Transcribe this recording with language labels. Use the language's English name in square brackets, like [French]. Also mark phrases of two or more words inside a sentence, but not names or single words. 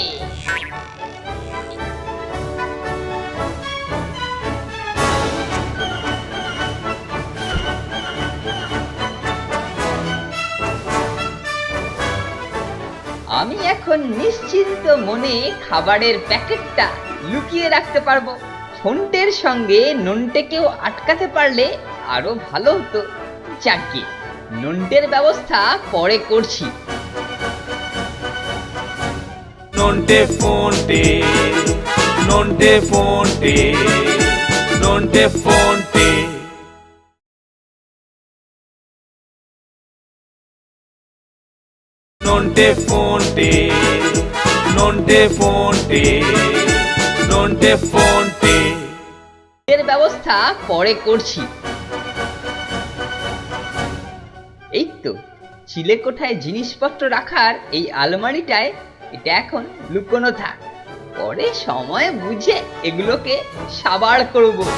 [Bangla] আমি এখন নিশ্চিন্ত মনে খাবারের প্যাকেটটা লুকিয়ে রাখতে পারবো। ফন্টের সঙ্গে নন্টেকেও আটকাতে পারলে আরো ভালো হতো। যাকে নন্টের ব্যবস্থা পরে করছি। Nonte fonte, nonte fonte, nonte fonte. নন্টে ফোনটে নন্টে ফোনটে নন্টে ফোনটে। এর ব্যবস্থা পরে করছি। এই তো চিলেকোঠায় জিনিসপত্র রাখার এই আলমারিটায় এটা এখন লুকোনো থাক, পরে সময় বুঝে এগুলোকে সাবাড় করব।